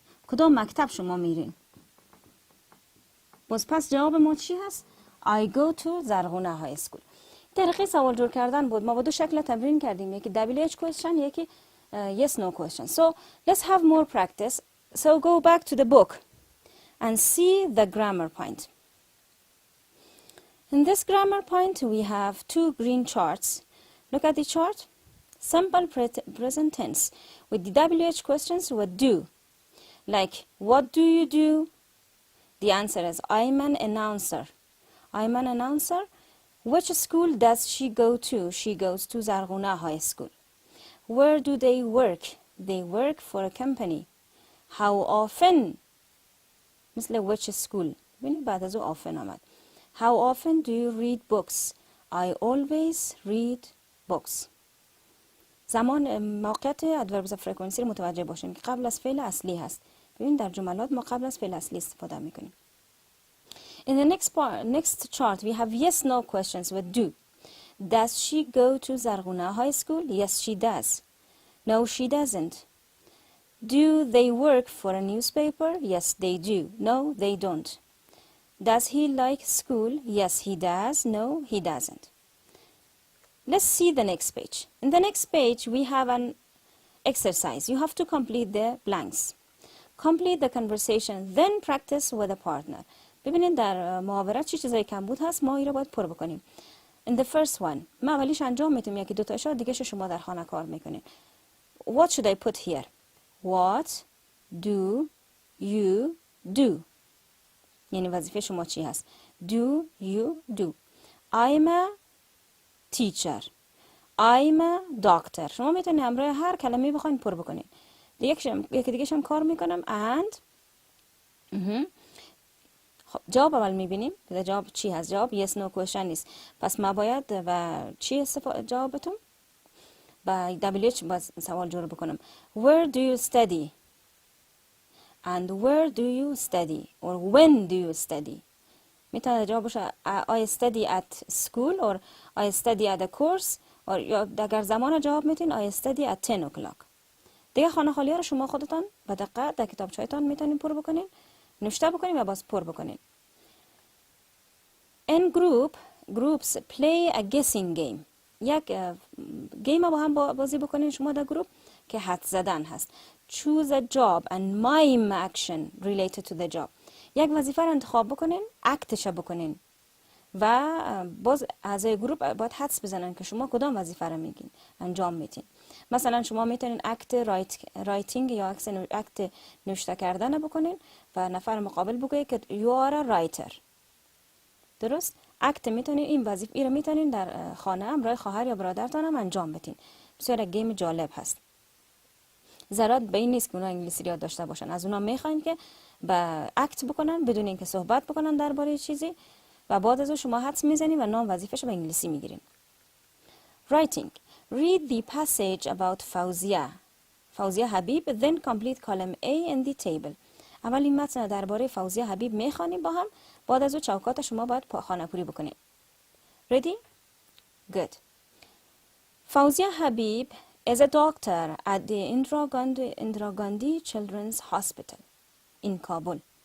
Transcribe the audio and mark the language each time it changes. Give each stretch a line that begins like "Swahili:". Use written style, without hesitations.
Persian: کدام مکتب شما میرین؟ باز پس جواب ما چی هست؟
English: I go to
Persian: زرغونه های school. طریقه سوال جور کردن بود. ما با دو شکل تمرین کردیم، یکی WH question، یکی yes no question.
English: So let's have more practice. So go back to the book and see the grammar point. In this grammar point we have two green charts. Look at the chart. Simple present tense. With the WH questions, what do? Like, what do you do? The answer is, I'm an announcer. I'm an announcer. Which school does she go to? She goes to Zarghuna High School. Where do they work? They work for a company. How often?
Persian: مثل
English: which school.
Persian: ببینید بعد از او often آمد.
English: How often do you read books? I always read books.
Persian: زمان موقعیت ادوربز اف فرکانسی رو متوجه باشیم که قبل از فعل اصلی هست. ببین در جملات ما قبل از فعل اصلی استفاده میکنیم.
English: In the next chart we have yes no questions with do. Does she go to Zarghuna High School? Yes she does. No she doesn't. Do they work for a newspaper? Yes they do. No they don't. Does he like school? Yes he does. No he doesn't. Let's see the next page. In the next page we have an exercise. You have to complete the blanks. Complete the conversation, then practice with a partner.
Persian: ببینید در محاورت چی چیزایی کم بود هست، ما این رو باید پر بکنیم.
English: In the first one
Persian: ما اولیش انجام میتونیم، یکی دو تاشو دیگه شما در خانه کار میکنین.
English: What should I put here? What do you do?
Persian: یعنی وظیفه شما چی هست؟
English: Do you do? I'm a teacher. I'm a doctor.
Persian: شما میتونید همراه هر کلمه بخواید پر بکنید. یکی دیگه هم کار میکنم and خب جواب اول میبینیم که جواب چی هست. جواب yes no question نیست. پس ما باید و چی جوابتون با WH باز سوال جور بکنم.
English: Where do you study? And where do you study? Or when do you study?
Persian: میتونه جواب باشه
English: I study at school or I study at a course or
Persian: یا اگر زمان جواب میتونین
English: I study at 10 o'clock.
Persian: دیگه خانه خالی ها رو شما خودتان به دقت در کتابچه‌تان میتونین پر بکنین، نوشته بکنین و باز پر بکنین.
English: In groups play a guessing game.
Persian: یک گیم با هم بازی بکنین شما در گروپ که حدس زدن هست.
English: Choose a job and mime action related to the job.
Persian: یک وظیفه رو انتخاب بکنین، اکتش بکنین و باز اعضای گروپ باید حدس بزنن که شما کدام وظیفه رو میگین انجام میدین. مثلا شما میتونین اکت رایتینگ یا اکت نوشته کردن بکنین و نفر مقابل بگه که
English: you are a writer.
Persian: درست؟ اکت میتونین این وظیفه رو میتونین در خانه همراه خواهر یا برادرتان هم انجام بدین. بسیار گیم جالب هست. ضرورت به این نیست که اونا انگلیسی یاد داشته باشن. از اونا میخواین که با اکت بکنن بدون اینکه صحبت بکنن درباره چیزی و بعد از اون شما حدس میزنین و نام وظیفه‌شو به انگلیسی میگیرین.
English: Writing. Read the passage about Fawzia Habib then complete column A in the table.
Persian: اول این متن درباره فوزیه حبیب میخوانیم با هم، بعد از اون چوکات شما باید خانه‌پوری بکنین.
English: Ready? Good. Fawzia Habib is a doctor at the Indira Gandhi Children's Hospital in Kabul.